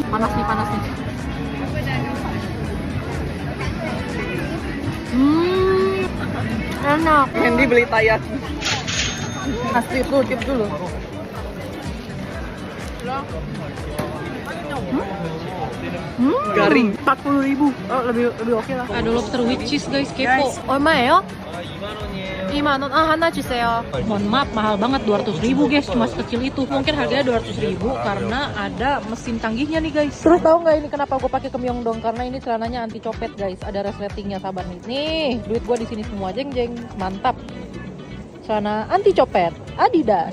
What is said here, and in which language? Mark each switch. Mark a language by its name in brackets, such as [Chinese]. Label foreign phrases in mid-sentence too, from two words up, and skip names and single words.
[Indonesian] Panas nih, panas nih. Enak. Hendy beli tayat. Asli tuh, tip dulu. Garing. 40.000. Oh, lebih oke lah. Ada [English] lobster with cheese guys, [Indonesian] kepo. [Korean] 얼마예요? 2만 원. 하나 주세요. [Indonesian] Mohon maaf, mahal banget, 200.000 guys, cuma sekecil itu. Mungkin harganya 200.000 karena ada mesin canggihnya nih guys. Terus tahu nggak ini kenapa gue pakai Kemyongdong? Karena ini celananya anti copet guys, ada resletingnya, sabar nih. Nih, duit gue di sini semua, jeng, mantap. Celana anti copet, Adidas.